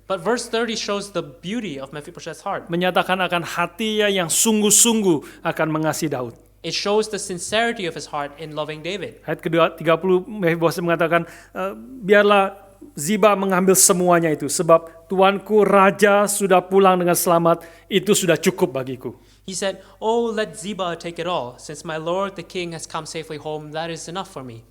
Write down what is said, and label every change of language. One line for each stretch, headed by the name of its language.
English: But verse 30 shows the beauty of Mephibosheth's heart.
Indonesian: Menyatakan akan hatinya yang sungguh-sungguh akan mengasihi Daud.
English: It shows the sincerity of his heart in loving David.
Indonesian: Ayat ke-30 Mephiboset mengatakan, biarlah Ziba mengambil semuanya itu, sebab tuanku raja sudah pulang dengan selamat, itu sudah cukup bagiku.
English: He said, "Oh, let Ziba take it all. Since my lord the king has come safely home, that is enough for me."